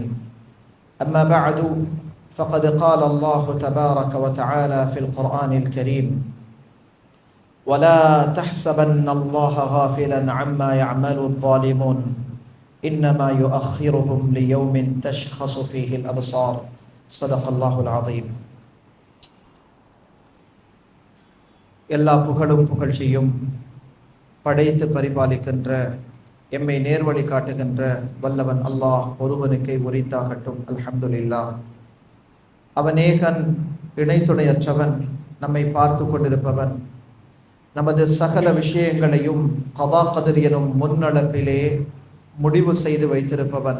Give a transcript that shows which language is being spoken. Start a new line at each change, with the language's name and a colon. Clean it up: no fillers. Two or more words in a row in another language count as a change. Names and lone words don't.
Arabic: أما بعد فقد قال الله تبارك وتعالى في القرآن الكريم: ولا تحسبن الله غافلا عما يعمل الظالمون إنما يؤخرهم ليوم تشخص فيه الأبصار. صدق الله العظيم.
Tamil: எல்லா புகழும் புகழ்ச்சியும் படைத்து பரிபாலிக்கின்ற எம்மை நேர்வழி காட்டுகின்ற வல்லவன் அல்லாஹ் ஒருவனுக்கே உரித்தாகட்டும். அல்ஹம்துலில்லாஹ். அவனேகன் இணைத்துணையற்றவன், நம்மை பார்த்து கொண்டிருப்பவன், நமது சகல விஷயங்களையும்
Arabic: قضاء قدر
Tamil: எனும் முன்னளப்பிலே முடிவு செய்து வைத்திருப்பவன்.